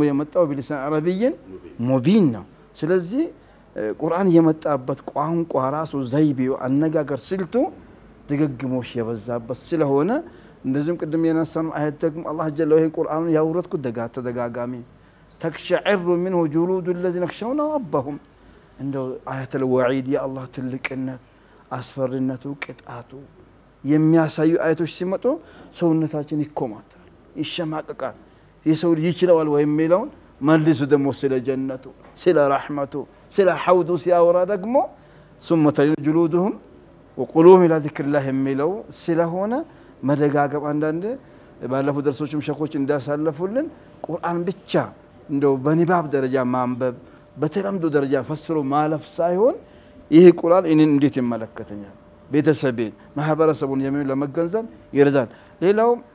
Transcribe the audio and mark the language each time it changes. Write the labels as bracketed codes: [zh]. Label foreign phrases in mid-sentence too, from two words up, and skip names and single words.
[am] የመጣው [ar] بلسان عربي مبين [am] ነው ስለዚህ ቁርአን የመጣበት ቋንቋ ራሱ ዘይቤው አነጋገር ስልቱ ድግግሞሽ የበዛበት ስለሆነ እንደዚህም ቅድም የናሰነው አያት ደግሞ አላህ ጀለ ወይን ቁርአኑን ያወረድኩ ተደጋጋሚ ተክሸዕሩ [ar] منه جلود الذين يخشون ربهم [am] እንደው [ar] آيات الوعيد [am] ያ አላህ ትልቅነት አስፈሪነቱ ቅጣቱ የሚያሳዩ አያቶች ሲመጡ ሰውነታችን ይኮማታል ይሸማቀቃል የሰው ልጅ ይችላል ወይ የሚለውን መልሱ ደግሞ ስለ ጀነቱ ስለ ረህመቱ ስለ ሐውዱ ሲያወራ ደግሞ [ar] ثم تلين جلودهم وقلوبهم الى ذكر الله [am] የሚለው ስለሆነ መደጋገም አንዳንድ ባለፈው ደርሶችም ሸኾች እንዳሳለፉልን ቁርአን ብቻ እንደው በንባብ ደረጃ ማንበብ በተለምዶ ደረጃ ፈስሮ ማለፍ ሳይሆን ይሄ ቁርአን እኔን እንዴት ይመለከተኛል ቤተሰቤን ማህበረሰቡን የሚል ለመገንዘብ ይረዳል ሌላው